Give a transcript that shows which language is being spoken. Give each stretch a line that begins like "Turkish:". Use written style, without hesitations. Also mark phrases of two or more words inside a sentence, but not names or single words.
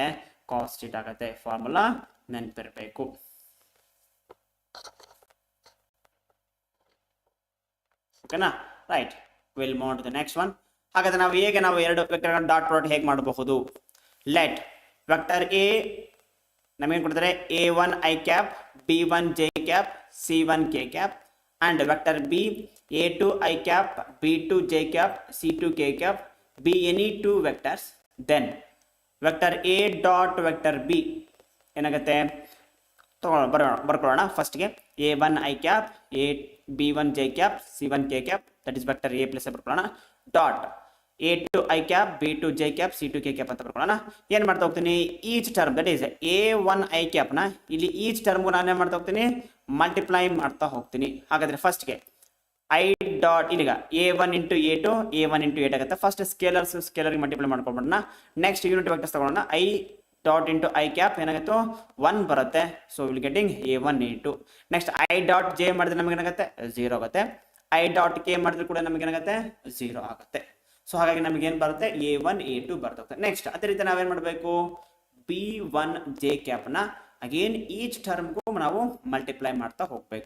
English: cos theta
Kannada: ಆಗುತ್ತೆ. ಫಾರ್ಮುಲಾ ನೆನಪಿರಬೇಕು. ಓಕೆನಾ?
English: Right, will move to the next one.
Kannada: ಹಾಗಾದ್ರೆ ನಾವು ಎರಡು ವೆಕ್ಟರ್
English: dot product
Kannada: ಹೇಗೆ ಮಾಡಬಹುದು?
English: let vector A
Kannada: ನಮಗೆ ಕೊಡ್ತಾರೆ
English: a1 i cap, b1 j cap, c1 k cap and vector B a2 i cap, b2 j cap, c2 k cap, be any two vectors. then vector a dot vector b ಏನಾಗುತ್ತೆ?
Kannada: ಬರ್ಕೊಳ್ಳೋಣ. ಫಸ್ಟ್ಗೆ
English: a1 i cap, b1 j cap, c1 k cap, that is vector a plus
Kannada: ಬರ್ಕೊಳ್ಳೋಣ.
English: dot a2 i cap, b2 j cap, c2 k cap
Kannada: ಅಂತ ಬರ್ಕೊಳ್ಳೋಣ. ಏನು ಮಾಡ್ತಾ ಹೋಗ್ತೀನಿ?
English: each term that is a1 i
Kannada: ಕ್ಯಾಪ್ನ ಇಲ್ಲಿ ಈಚ್ ಟರ್ಮ್ಗೂ ನಾನು ಏನು ಮಾಡ್ತಾ ಹೋಗ್ತೀನಿ? ಮಲ್ಟಿಪ್ಲೈ ಮಾಡ್ತಾ ಹೋಗ್ತೀನಿ. ಹಾಗಾದ್ರೆ ಫಸ್ಟ್ಗೆ
English: i dot
Kannada: ಇಲ್ಲಿಗ
English: a1 into a2, a1 into a2
Kannada: ಆಗುತ್ತೆ. ಫಸ್ಟ್ ಸ್ಕೇಲರ್ಗೆ ಮಲ್ಟಿಪ್ಲೈ ಮಾಡ್ಕೊಂಡ್ಬಿಡೋಣ.
English: next unit vectors
Kannada: ತಗೊಳ್ಳೋಣ.
English: i dot into i cap
Kannada: ಏನಾಗುತ್ತೆ? 1 ಬರುತ್ತೆ.
English: so will getting a1 a2. next i dot j
Kannada: ಮಾಡಿದ್ರೆ ನಮಗೆ ಏನಾಗುತ್ತೆ? 0 ಆಗುತ್ತೆ.
English: i dot k
Kannada: ಮಾಡಿದ್ರೆ ಕೂಡ ನಮಗೆ ಏನಾಗುತ್ತೆ? 0 ಆಗುತ್ತೆ. ಸೊ ಹಾಗಾಗಿ ನಮಗೆ ಏನು ಬರುತ್ತೆ? a1 a2 ಬರ್ತದೆ. ನೆಕ್ಸ್ಟ್ ಅದೇ ರೀತಿ ನಾವೇನು ಮಾಡಬೇಕು? b1 ಜೆ ಕ್ಯಾಪ್ನ
English: again each
Kannada: ಟರ್ಮ್ಗೂ ನಾವು ಮಲ್ಟಿಪ್ಲೈ ಮಾಡ್ತಾ ಹೋಗಬೇಕು.